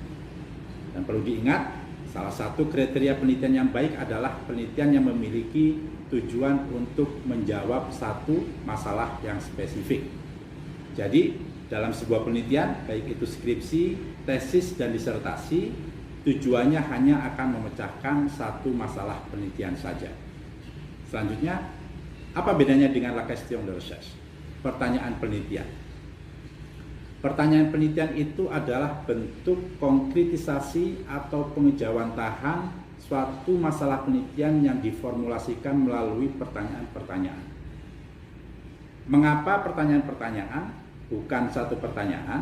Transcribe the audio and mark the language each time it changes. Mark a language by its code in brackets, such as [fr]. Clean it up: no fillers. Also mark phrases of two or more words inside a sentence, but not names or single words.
[id] Dan perlu diingat, salah satu kriteria penelitian yang baik adalah penelitian yang memiliki tujuan untuk menjawab satu masalah yang spesifik. Jadi, dalam sebuah penelitian, baik itu skripsi, tesis, dan disertasi, tujuannya hanya akan memecahkan satu masalah penelitian saja. Selanjutnya, apa bedanya dengan [fr] la question de recherche? [id] Pertanyaan penelitian. Pertanyaan penelitian itu adalah bentuk konkretisasi atau pengejawantahan suatu masalah penelitian yang diformulasikan melalui pertanyaan-pertanyaan. Mengapa pertanyaan-pertanyaan, bukan satu pertanyaan?